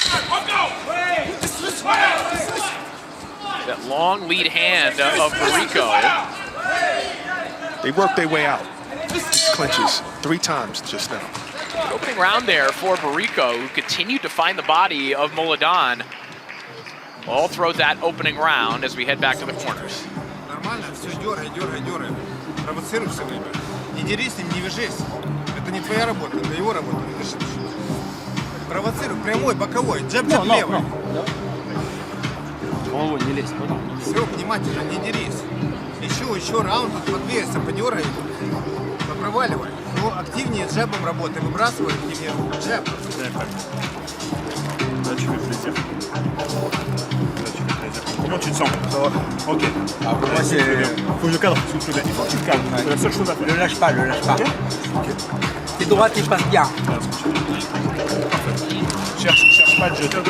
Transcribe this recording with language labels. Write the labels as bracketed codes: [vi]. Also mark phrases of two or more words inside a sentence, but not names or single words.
[en] That long lead hand of Bariko. They worked their way out. These clinches 3 times just now. The opening round there for Bariko, who continued to find the body of Muladon all throughout that opening round as we head back to the corners. [ru] Нормально, все, дергай. Провоцируй все время. Не дерись, не вяжись. Это не твоя работа, это его работа. Провоцируй, прямой, боковой, джеб левый. Не лезь, понял? Все, внимательно, не дерись. Еще раунд, подвеется, подергай. Проваливай. Ну, активнее джебом работай, выбрасывай активнее джеб. [fr] Comment tu te sens? Ok. Moi, faut que je cadre, s'il te plaît. Il faut que tu te calmes. C'est la seule chose à faire. Le lâche pas. Okay. T'es droit, t'es pas bien. Cherche pas le jeu. Ok.